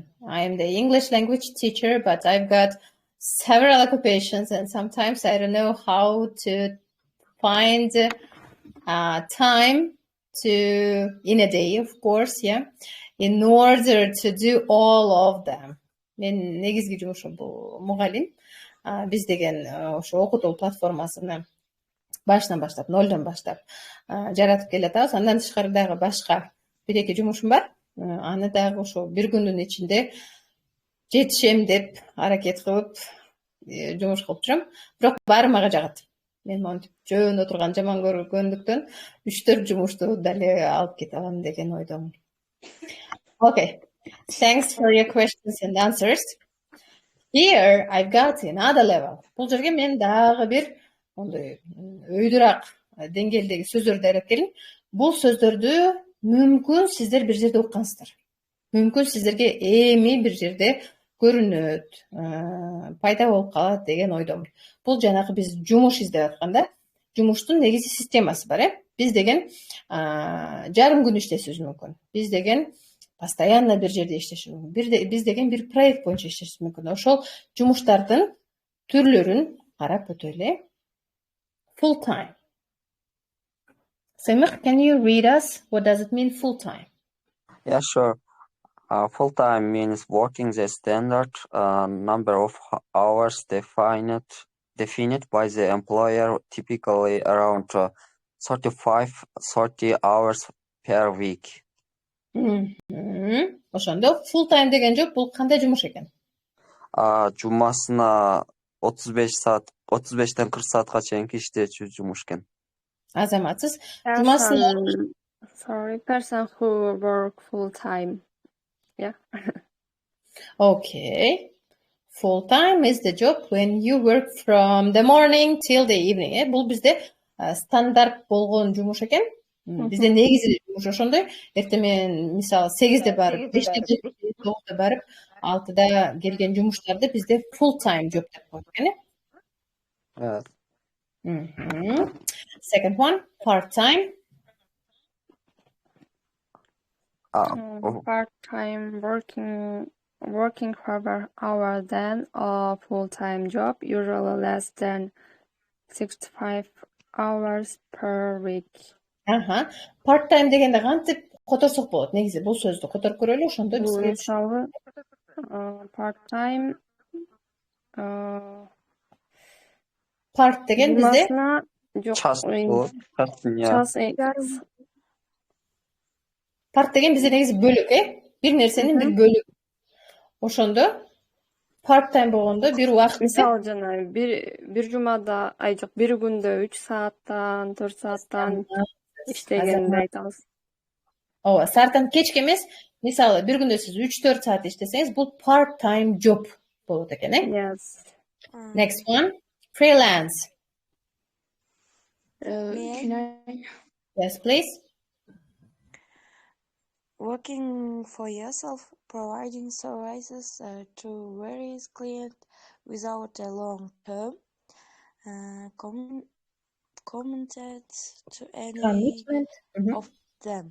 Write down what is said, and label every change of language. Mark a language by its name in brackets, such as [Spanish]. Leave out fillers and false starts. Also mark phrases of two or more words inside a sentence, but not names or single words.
[English] I am the English language teacher, but I've got several occupations and sometimes I don't know how to find time to, in a day, of course, yeah, in order to do all of them. [Kyrgyz] Мен негизги жумушум бул мугалим. Биз деген ошо окутуу платформасыны башынан баштап, нолдон баштап жаратып келатабыз. Андан тышкары дагы башка бир-эки жумушум бар. Аны дагы ошо бир күндүн ичинде жетишем деп аракет кылып жумуш кылып жүрөм. Бирок баары мага жагат. Мен монтип жөн отурган жаман көргөндүктөн 3-4 жумушту дале алып кете алам деген ойдомун. [English] Okay. Thanks for your questions and answers. Here I've got another level. [Kyrgyz] Бул жерге мен дагы бир ондай өйдүрак деңгээлдеги сөздөрдү даярдап келдим. Бул сөздөрдү мүмкүн сиздер бир жерде уккансыздар. Мүмкүн сиздерге эми бир жерде көрүнөт, пайда болуп калат деген ойдомун. Бул жанагы биз жумуш издеп атканда, жумуштун негизи системасы бар, Биз деген жарым күн иштешибиз мүмкүн. Биз деген постоянно бир жерде иштешибиз мүмкүн. Биз деген бир проект боюнча иштешибиз мүмкүн. Ошол жумуштардын түрлөрүн карап өтөлү. [English] Full time. Semih, can you read us? What does it mean full time? Yeah, sure. Full time means working the standard number of hours defined by the employer, typically around 35-40 hours per week. [Kyrgyz] Ошондо [English] full time [Kyrgyz] деген жоп, бул кандай жумуш экен? Жумасына 35-тен 40 саатка чейинки иштечү жумуш экен. Азаматсыз жумасына [English] person who work full time. Yeah. Okay. Full time is the job when you work from the morning till the evening. [Kyrgyz] Бул бизде стандарт болгон жумуш экен. Бизде негизи жумуш ошондой. Эртемен мисалы 8де барып, 5де 9де барып, 6да келген жумуштарды бизде [English] full time job [Kyrgyz] деп коет экен. [English] Yes. Second one, part time. Part-time working fewer hours than a full-time job, usually less than 65 hours per week. Part-time [Kyrgyz] дегенде кантип которсок болот? Негизи бул сөздү которуп көрөлү, ошондо бизге Мисалы, [English] part-time [Kyrgyz] Part деген bizde Жумасына жок. Час болот. Час part деген bizde негизи бөлүк, бир нерсенин бир бөлүгү. Ошондо [English] part time [Kyrgyz] болгондо бир убакыт. Мисалы жана бир жумада, жок, бир күндө 3 сааттан, 4 сааттан иштегенди айтабыз. Ооба, сааттан кечке эмес. Мисалы, бир күндө сиз 3-4 саат иштесеңиз, бул [English] part time job [Kyrgyz] болот экен, [English] Yes. Next one, freelance. Can I? Yes, please. Working for yourself, providing services to various clients without a long-term committed to any of them.